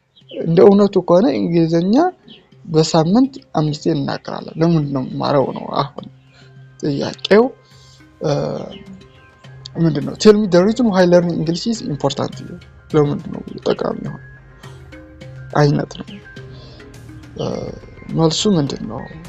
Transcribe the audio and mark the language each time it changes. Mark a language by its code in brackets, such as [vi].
[am] እንደ እውነቱ ከሆነ እንግሊዘኛ በሳምንት 5 እናቀራለን። ለምን ነው ማረው ነው አሁን ጥያቄው ምንድነው? [en] tell me the reason why learning English is important to you. [am] ለምን ነው ጠቃሚ ነው አይነት ነው። መልሱ ምንድነው?